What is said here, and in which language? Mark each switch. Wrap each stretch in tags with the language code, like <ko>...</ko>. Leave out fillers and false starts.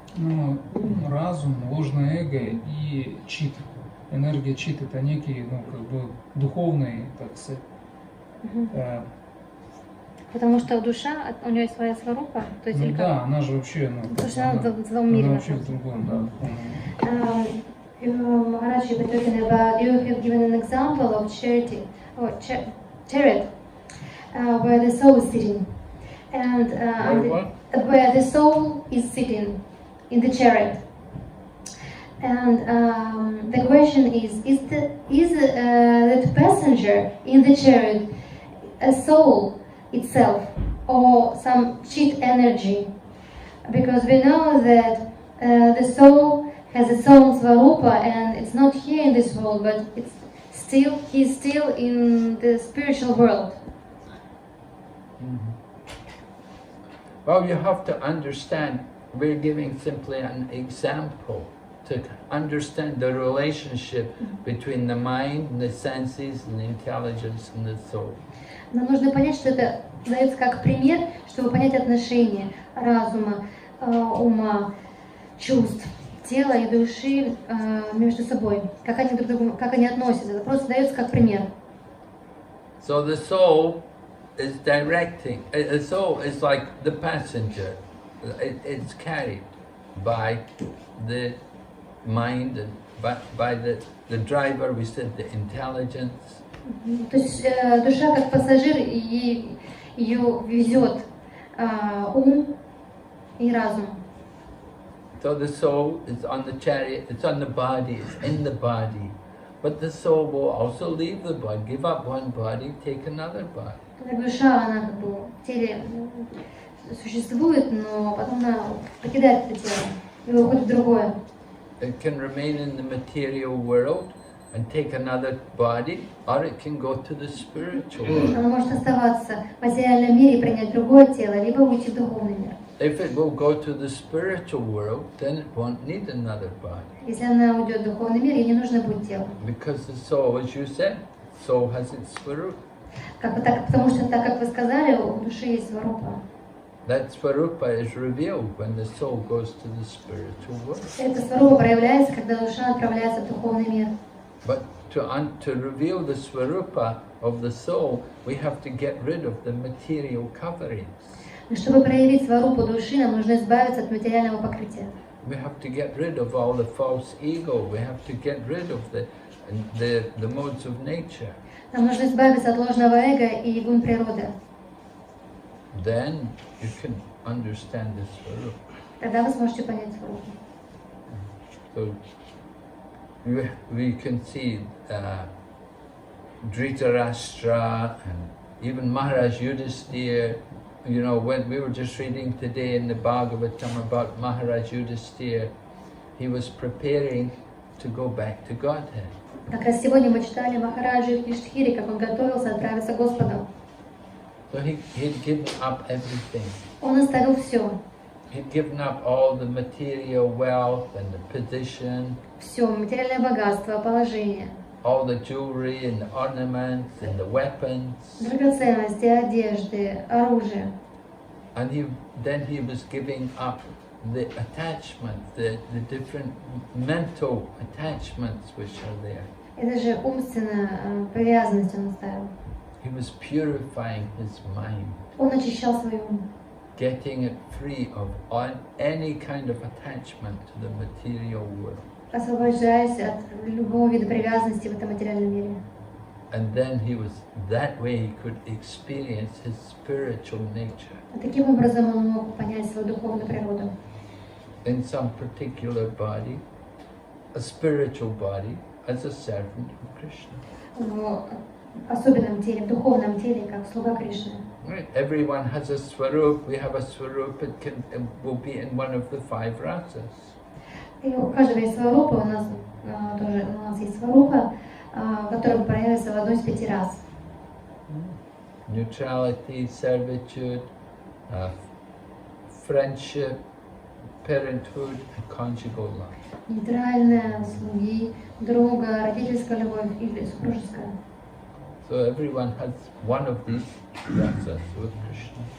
<ru>Ну, разум, ложное эго и чит. Энергия чит — это некий, ну, как бы духовный, так сказать. Потому что душа, у нее есть своя сварупа, то есть ну, или да, как? она же вообще, ну, Потому что она в другом мире. Она вообще в другом, да, духовном.</ru> <en>Maharaj, you were talking about, you have given an example of charity, or chariot, where the soul is sitting, and where the soul is sitting in the chariot. And the question is that passenger in the chariot a soul itself or some cheat energy? Because we know that the soul has its own svarupa and it's not here in this world, but he's still in the spiritual world. Well, you have to understand we're giving simply an example to understand the relationship between the mind, the senses, and the intelligence, and the soul.</en> <ru>Нам нужно понять, что это дается как пример, чтобы понять отношения разума, ума, чувств, тела и души между собой, как они друг к другу, как они относятся. Это просто дается как пример.</ru> <en>So the soul is directing. The soul is like the passenger. It's carried by the mind and by the driver. We said the intelligence.</en> <ru>То есть душа как пассажир, и ее везет ум и разум.</ru> <en>So the soul is on the chariot, it's on the body, it's in the body. But the soul will also leave the body, give up one body, take another body.</en> <ru>Душа, она как бы в теле существует, но потом она покидает это тело и уходит в другое.</ru> <en>It can remain in the material world and take another body, or it can go to the spiritual world.</en> <ru>Она может оставаться в материальном мире и принять другое тело, либо уйти в духовный мир.</ru> <en>If it will go to the spiritual world, then it won't need another body.</en> <ru>Если она уйдет в духовный мир, ей не нужно будет тело.</ru> <en>Because the soul, as you said, soul has its svarupa.</en> <ru>Потому что, так как вы сказали, у души есть сварупа.</ru> <en>That svarupa is revealed when the soul goes to the spiritual world.</en> <ru>Эта сварупа проявляется, когда душа отправляется в духовный мир.</ru> <en>But to reveal the svarupa of the soul, we have to get rid of the material coverings.</en> <ru>Но чтобы проявить сварупу души, нам нужно избавиться от материального покрытия.</ru> <en>We have to get rid of all the false ego. We have to get rid of the modes of nature.</en> <ru>Нам нужно избавиться от ложного эго и гун природы.</ru> <en>Then you can understand the svarupa.</en> <ru>Тогда вы сможете понять сварупу.</ru> <en>So we can see Dhritarashtra and even Maharaj Yudhisthira. You know, when we were just reading today in the Bhagavatam about Maharaj Yudhisthira, he was preparing to go back to Godhead.</en> <ru>Как раз сегодня мы читали Махараджа Юдхиштхири, как он готовился отправиться к Господу.</ru> <en>So he'd given up everything.</en> <ru>Он оставил все.</ru> <en>He'd given up all the material wealth and the position.</en> <ru>Все, материальное богатство, положение.</ru> <en>All the jewelry and the ornaments and the weapons.</en> <ru>Драгоценности, одежды, оружие.</ru> <en>And then he was giving up the attachment, the different mental attachments which are there.</en> <ru>И даже умственная привязанность он оставил.</ru> <en>He was purifying his mind.</en> <ru>Он очищал свой ум.</ru> <en>Getting it free of any kind of attachment to the material world.</en> <ru>Освобождаясь от любого вида привязанности в этом материальном мире.</ru> <en>And then that way he could experience his spiritual nature.</en> <ru>Таким образом он мог понять свою духовную природу.</ru> <en>In some particular body, a spiritual body, as a servant of Krishna.</en> <ru>В особенном теле, в духовном теле, как слуга Кришны.</ru> <en>Right. Everyone has a svarup. We have a svarup. It will be in one of the 5 rasas.</en> <ru>И у каждого есть сварупа, у нас есть сварупа, которая проявится в одной из 5 рас.</ru> <en>Neutrality, servitude, friendship, parenthood, and conjugal love.</en> <ru>Нейтральная, слуги, друга, родительская любовь или супружеская.</ru> <en>So everyone has one of these rasas with Krishna.</en>